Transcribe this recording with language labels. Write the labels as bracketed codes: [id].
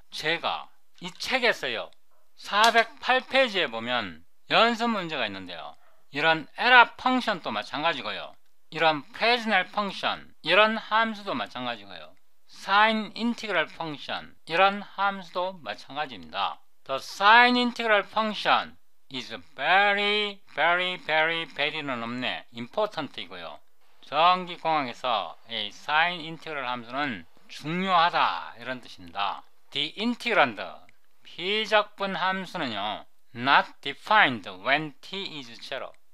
[ko] 제가 이 책에서요, 408페이지에 보면 연습 문제가 있는데요. 이런 에라 펑션도 마찬가지고요. 이런 프레즈넬 펑션, 이런 함수도 마찬가지고요. 사인 인티그럴 펑션, 이런 함수도 마찬가지입니다. [en] The sine integral function is very very는 [ko] 없네, [en] important [ko] 이고요. 전기공학에서 이 사인 인티그럴 함수는 중요하다, 이런 뜻입니다. [en] The integrand, [ko] 피적분 함수는요, [en] not defined when t is 0.